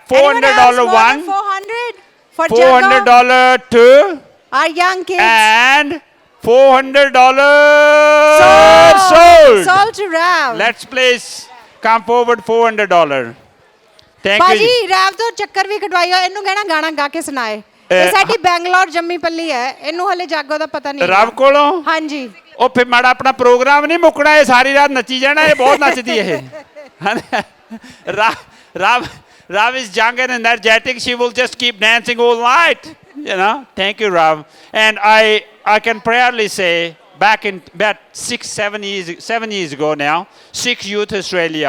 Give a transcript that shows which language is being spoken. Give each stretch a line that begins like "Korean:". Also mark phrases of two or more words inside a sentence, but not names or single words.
English: $400 one. $400 for $400 two. Our young kids. And $400 sold. Sold to Rav. Let's please come forward. $400. Thank Baji, you.
Punjabi: ਰਵ ਤੋਂ ਚੱਕਰ ਭੀ ਕਢਵਾਇਓ। ਇਹਨੂੰ ਕਹਿਣਾ ਗਾਣਾ ਗਾ ਕੇ ਸੁਣਾਏ. ਇਹ ਸਾਡੀ ਬੈਂਗਲੌਰ ਜੰਮੀ ਪੱਲੀ ਹੈ ਇਹਨੂੰ ਹਲੇ ਜਾਗੋ ਦਾ ਪਤਾ ਨਹੀਂ ਰਵ ਕੋਲੋਂ ਹਾਂਜੀ ਉਹ ਫਿਰ ਮਾੜਾ ਆਪਣਾ ਪ੍ਰੋਗਰਾਮ ਨਹੀਂ ਮੁੱਕਣਾ ਇਹ ਸਾਰੀ ਰਾਤ ਨੱਚੀ ਜਾਣਾ ਇਹ ਬਹੁਤ ਨੱਚਦੀ ਇਹ
English: Rav is young and energetic. She will just keep dancing all night. You know. Thank you, Rav. And I can proudly say back in about 7 years ago now, 6 Youth Australia.